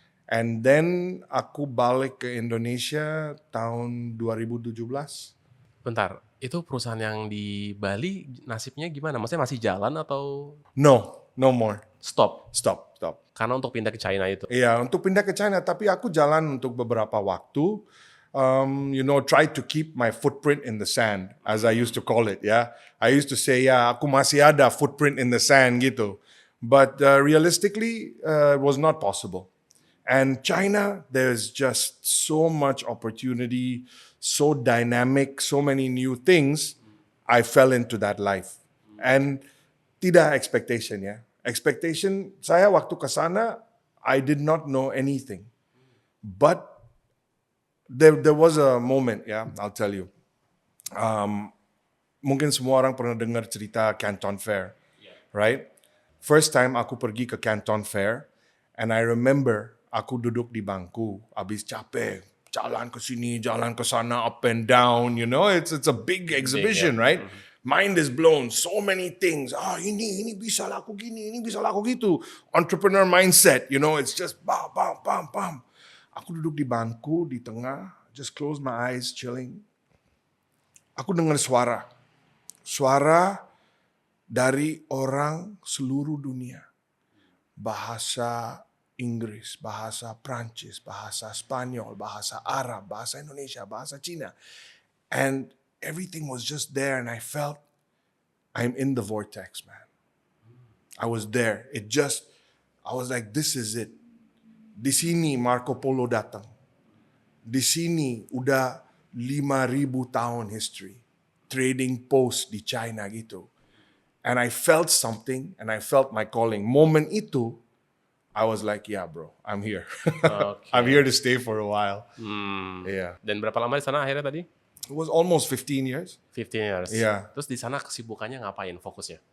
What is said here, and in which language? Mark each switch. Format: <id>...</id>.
<en>And then</en> <id>aku balik ke Indonesia tahun 2017. Bentar, itu perusahaan yang di Bali nasibnya gimana? Maksudnya masih jalan atau</id> <en>No, no more. stop? Stop.</en> <id>Karena untuk pindah ke China itu. Iya, untuk pindah ke China, tapi aku jalan untuk beberapa waktu.</id> <en>Try to keep my footprint in the sand, as I used to call it. Ya, I used to say, ya,</en> <id>aku masih ada</id> <en>footprint in the sand gitu. But realistically, it was not possible. And China, there's just so much opportunity, so dynamic, so many new things. I fell into that life. And tidak expectation ya.</en> <id>Expectation saya waktu ke sana,</id> <en>I did not know anything. But there was a moment ya, I'll tell you.</en> <id>Mungkin semua orang pernah dengar cerita Canton Fair,</id> <en>right? First time</en> <id>aku pergi ke</id> <en>Canton Fair, and I remember</en> <id>aku duduk di bangku, habis capek, jalan ke sini, jalan ke sana,</id> <en>up and down, it's a big exhibition, right? Mind is blown, so many things.</en> <id>Ini bisa laku gini, ini bisa laku gitu.</id> <en>Entrepreneur mindset, it's just bam, bam, bam, bam.</en> <id>Aku duduk di bangku, di tengah,</id> <en>just close my eyes, chilling.</en> <id>Aku dengar suara dari orang seluruh dunia. Bahasa Inggris, bahasa Prancis, bahasa Spanyol, bahasa Arab, bahasa Indonesia, bahasa Cina.</id> <en>And everything was just there and I felt I'm in the vortex, man. I was there. I was like, this is it.</en> <id>Di sini Marco Polo datang. Di sini udah 5,000 tahun history. Trading post di China gitu.</id> <en>And I felt something and I felt my calling.</en> <id>Moment itu,</id> <en>I was like, yeah bro, I'm here. Oke. I'm here to stay for a while. Yeah.</en> <id>Dan berapa lama di sana akhirnya tadi?</id> <en>It was almost 15 years. 15 years.</en> <id>Iya. Terus di sana kesibukannya ngapain fokusnya?</id>